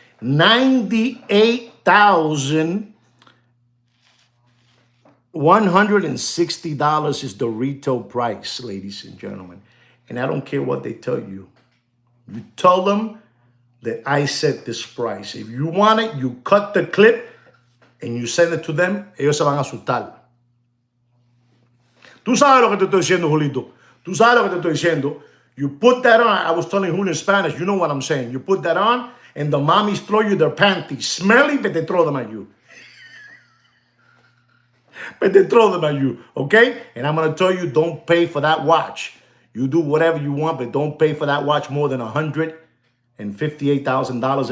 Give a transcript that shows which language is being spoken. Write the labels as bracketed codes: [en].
[en] $98,160 is the retail price, ladies and gentlemen. And I don't care what they tell you. You tell them that I set this price. If you want it, you cut the clip and you send it to them, [es] ellos se van a asustar. Tú sabes lo que te estoy diciendo, Julito. Tú sabes lo que te estoy diciendo. [en] You put that on. I was telling Julio in Spanish. You know what I'm saying. You put that on, and the mommies throw you their panties. Smelly, but they throw them at you. But they throw them at you, okay? And I'm going to tell you, don't pay for that watch. You do whatever you want, but don't pay for that watch more than $158,000.